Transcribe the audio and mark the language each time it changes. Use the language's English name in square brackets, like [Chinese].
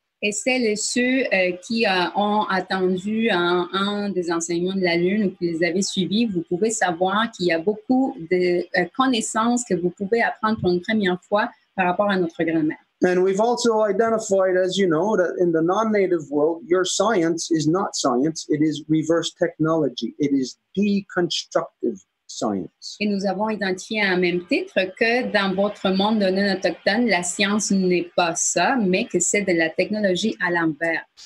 [French] Et celles et ceux qui ont attendu un des enseignements de la Lune ou qui les avaient suivis, vous pouvez savoir qu'il y a beaucoup de connaissances que vous pouvez apprendre pour une première fois par rapport à notre grand-mère. [English] And we've also identified, as you know, that in the non-native world, your science is not science, it is reverse technology. It is deconstructive science. [French] Et nous avons identifié à même titre que dans votre monde de non-autochtones, la science n'est pas ça, mais que c'est de la technologie à l'envers.